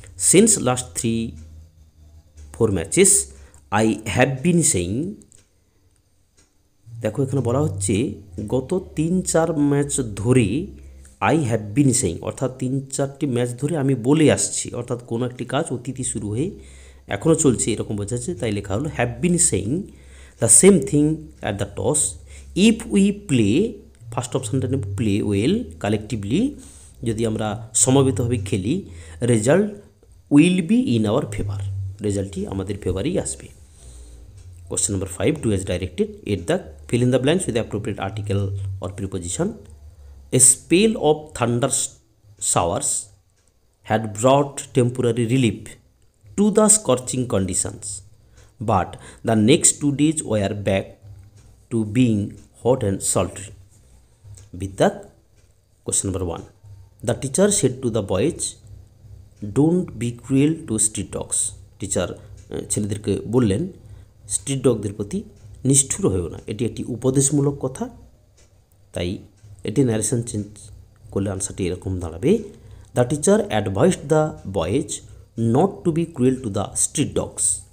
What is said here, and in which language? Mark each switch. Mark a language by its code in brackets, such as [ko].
[en] since last 3-4 matches I have been saying, [bn] দেখো এখানে বলা হচ্ছে গত 3-4 ম্যাচ ধরে [en] I have been saying, [bn] অর্থাৎ 3-4টি ম্যাচ ধরে আমি বলে আসছি, অর্থাৎ কোনো একটি কাজ অতীতে শুরু হয়ে এখনও চলছে এরকম বোঝাচ্ছে, তাই লেখা হলো [en] have been saying the same thing at the toss if we play, first [bn] অপশানটা নেব [en] play well collectively, [bn] যদি আমরা সমবেতভাবে খেলি, [en] result will be in our favour, [bn] রেজাল্টটি আমাদের ফেভারেই আসবে। [en] Question number 5, two as directed at the fill in the blanks with the appropriate article or preposition. A spell of thunder showers had brought temporary relief to the scorching conditions, but the next 2 days were back to being hot and sultry. With that, question number 1, the teacher said to the boys, don't be cruel to street dogs. [bn] Teacher ছেলেদেরকে বললেন street ডগদের প্রতি নিষ্ঠুর হয়েও না, এটি একটি উপদেশমূলক কথা, তাই এটি ন্যারেশন চেঞ্জ করলে আনসারটি এরকম দাঁড়াবে, [en] The teacher advised the boys not to be cruel to the street dogs.